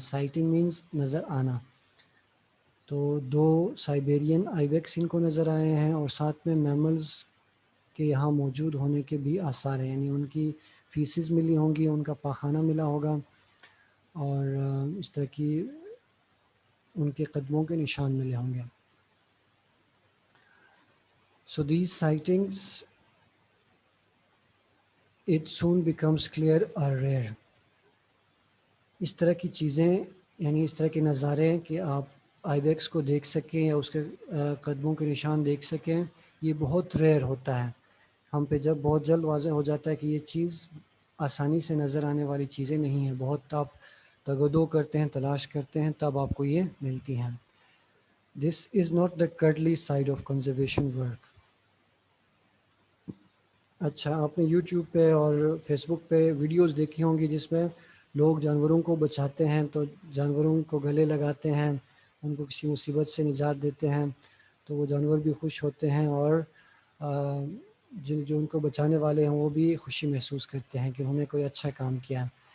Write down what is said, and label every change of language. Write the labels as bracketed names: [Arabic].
[English] sighting means [Urdu] نظر آنا. تو دو سائبیرین آئی بیکس ان کو نظر آئے ہیں, اور ساتھ میں میملز کے یہاں موجود ہونے کے بھی آثار ہیں, یعنی ان کی فیسز ملی ہوں گی, ان کا پاخانہ ملا ہوگا, اور اس طرح کی ان کے قدموں کے نشان ملے ہوں گے. [English] So these sightings, it soon becomes clear, are rare. [Urdu] اس طرح کی چیزیں, یعنی اس طرح کے نظارے کہ آپ آئی بیکس کو دیکھ سکیں یا اس کے قدموں کے نشان دیکھ سکیں, یہ بہت ریئر ہوتا ہے. ہم پہ جب بہت جلد واضح ہو جاتا ہے کہ یہ چیز آسانی سے نظر آنے والی چیزیں نہیں ہیں, بہت آپ تگدو کرتے ہیں, تلاش کرتے ہیں, تب آپ کو یہ ملتی ہیں. [English] This is not the cuddly side of conservation work. [Urdu] اچھا, آپ نے یوٹیوب پہ اور فیس بک پہ ویڈیوز دیکھی ہوں گی جس میں لوگ جانوروں کو بچاتے ہیں, تو جانوروں کو گلے لگاتے ہیں, ان کو کسی مصیبت سے نجات دیتے ہیں, تو وہ جانور بھی خوش ہوتے ہیں, اور جو ان کو بچانے والے ہیں وہ بھی خوشی محسوس کرتے ہیں کہ انہوں نے کوئی اچھا کام کیا.